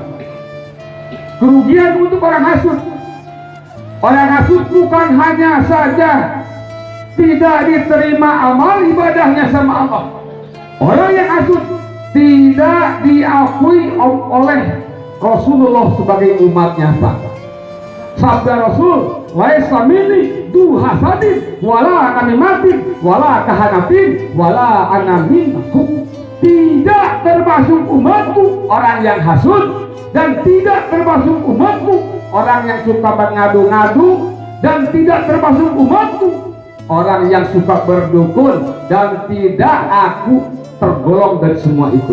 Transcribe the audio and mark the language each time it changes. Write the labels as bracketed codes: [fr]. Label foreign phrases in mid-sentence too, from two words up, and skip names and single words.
[id] Kerugian untuk orang hasud. Orang hasud bukan hanya saja tidak diterima amal ibadahnya sama Allah. Orang yang hasud tidak diakui oleh Rasulullah sebagai umatnya, Pak. Sabda Rasul, [ar] ليس مني ذو حسد ولا نميمة ولا كهانة ولا أنا منه. [id] Tidak termasuk umatku orang yang hasud, dan tidak termasuk umatku orang yang suka mengadu-ngadu, dan tidak termasuk umatku orang yang suka berdukun, dan tidak aku tergolong dari semua itu.